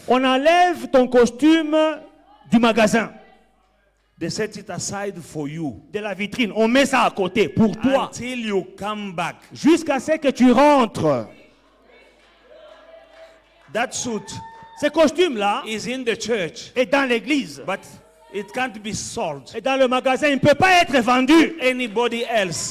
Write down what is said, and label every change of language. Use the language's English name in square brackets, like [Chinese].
[French] On enlève ton costume du magasin, [English] They set it aside for you. [French] de la vitrine. On met ça à côté pour toi. [English] Until you come back. [French] Jusqu'à ce que tu rentres. [English] That suit [French] Ce costume-là [English] is in the church, [French] est dans l'église. [English] but it can't be sold. [French] Et dans le magasin, il ne peut pas être vendu. [English] Anybody else.